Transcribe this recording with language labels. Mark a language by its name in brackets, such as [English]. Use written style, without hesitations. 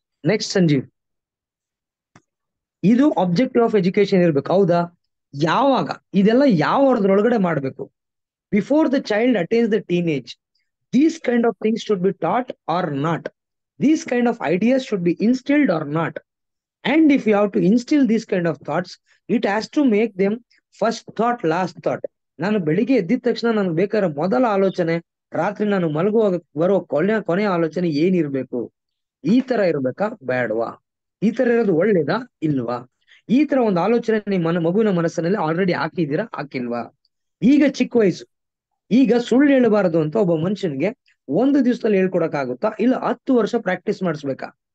[Kannada] Next Sanjeev. ಇದು objective of education ಇರ್ಬೇಕು, ಹೌದಾ? ಯಾವಾಗ ಇದೆಲ್ಲ ಯಾವ ವರ್ಗದೊಳಗಡೆ ಮಾಡ್ಬೇಕು? [English] Before the child attains the teenage, these kind of things should be taught or not? These kind of ideas should be instilled or not? And if you have to instill these kind of thoughts, it has to make them first thought, last thought. [Kannada] ನಾನು ಬೆಳಿಗ್ಗೆ ಎದ್ದಿದ ತಕ್ಷಣ ನನಗೆ ಬೇಕಾದ್ರೆ ಮೊದಲ ಆಲೋಚನೆ, ರಾತ್ರಿ ನಾನು ಮಲಗುವಾಗ ಬರೋ ಕೊನೆಯ ಆಲೋಚನೆ ಏನಿರ್ಬೇಕು? ಈ ತರ ಇರ್ಬೇಕಾ ಬೇಡವಾ? ಈ ತರ ಇರೋದು ಒಳ್ಳೇದಾ ಇಲ್ವಾ? ಈ ತರ ಒಂದು ಆಲೋಚನೆ ನಿಮ್ಮ ಮಗುವಿನ ಮನಸ್ಸಿನಲ್ಲಿ ಆಲ್ರೆಡಿ ಹಾಕಿದ್ದೀರಾ ಹಾಕಿಲ್ವಾ? ಈಗ ಚಿಕ್ಕ ವಯಸ್ಸು, ಈಗ ಸುಳ್ಳು ಹೇಳಬಾರದು ಅಂತ ಒಬ್ಬ ಮನುಷ್ಯನ್ಗೆ ಒಂದು ದಿವಸದಲ್ಲಿ ಹೇಳ್ಕೊಡಕ್ ಆಗುತ್ತಾ, ಇಲ್ಲ 10 ವರ್ಷ ಪ್ರಾಕ್ಟೀಸ್ ಮಾಡಿಸ್ಬೇಕಾ?